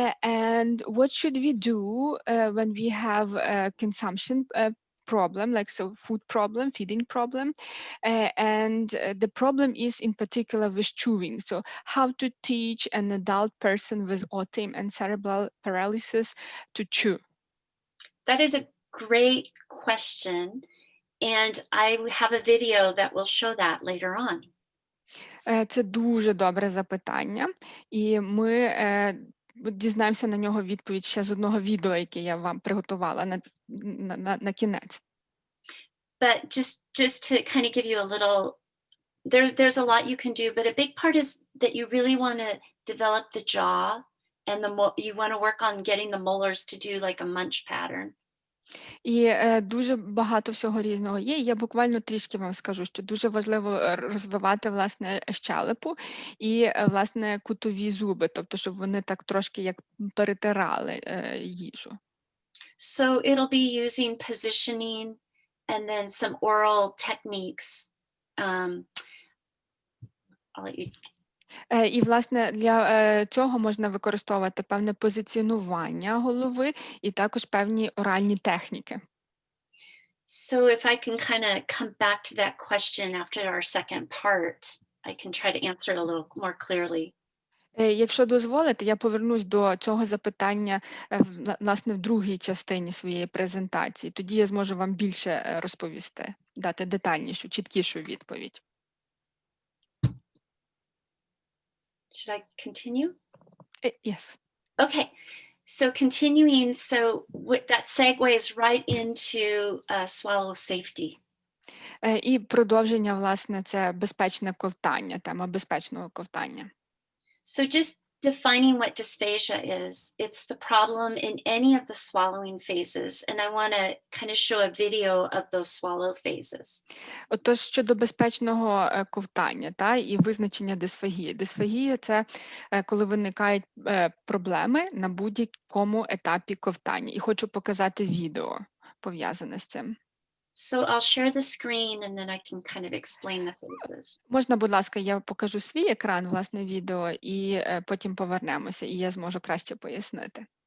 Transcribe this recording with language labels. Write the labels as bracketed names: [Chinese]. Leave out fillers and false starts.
[English] And what should we do when we have a consumption problem, like so food problem, feeding problem, and the problem is in particular with chewing. So how to teach an adult person with autism and cerebral paralysis to chew? That is a great question. And I have a video that will show that later on. [Ukrainian] Це дуже добре запитання, і ми дізнаємося на нього відповідь ще з одного відео, яке я вам приготувала на кінець. [English] But just to kind of give you a little, there's a lot you can do, but a big part is that you really want to develop the jaw and you want to work on getting the molars to do like a munch pattern. [Ukrainian] І дуже багато всього різного є. Я буквально трішки вам скажу, що дуже важливо розвивати, власне, щелепу і, власне, кутові зуби, тобто, щоб вони так трошки як перетирали їжу. [English] So it'll be using positioning and then some oral techniques. I'll let you. [Ukrainian] І, власне, для цього можна використовувати певне позиціонування голови і також певні оральні техніки. [English] So if I can kind of come back to that question after our second part, I can try to answer it a little more clearly. [Ukrainian] Якщо дозволите, я повернусь до цього запитання, власне, в другій частині своєї презентації. Тоді я зможу вам більше розповісти, дати детальнішу, чіткішу відповідь. [English] Should I continue? Yes. Okay, so continuing, so that segues right into swallow safety. [Ukrainian] І продовження, власне, це безпечне ковтання, тема безпечного ковтання. [English] So just defining what dysphagia is, it's the problem in any of the swallowing phases, and I want to kind of show a video of those swallow phases. [Ukrainian] Отож, щодо безпечного ковтання і визначення дисфагії. Дисфагія – це коли виникають проблеми на будь-якому етапі ковтання. І хочу показати відео, пов'язане з цим. [English] So I'll share the screen and then I can kind of explain the phases. [Ukrainian] Можна, будь ласка, я покажу свій екран, власне, відео, і потім повернемося, і я зможу краще пояснити.